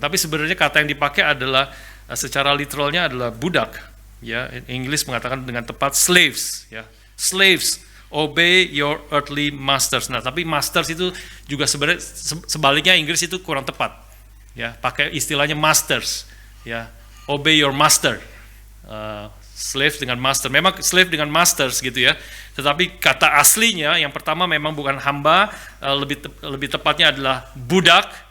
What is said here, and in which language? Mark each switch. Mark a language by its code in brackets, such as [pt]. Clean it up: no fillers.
[id] Tapi sebenarnya kata yang dipakai adalah secara literalnya adalah budak. Ya, Inggris mengatakan dengan tepat slaves. [en] Ya, slaves, obey your earthly masters. [id] Nah, tapi masters itu juga sebenarnya sebaliknya Inggris itu kurang tepat. Ya, pakai istilahnya masters. Ya, [en] obey your master. [id] Slave dengan master. Memang slave dengan masters gitu ya. Tetapi kata aslinya yang pertama memang bukan hamba, lebih tepatnya adalah budak.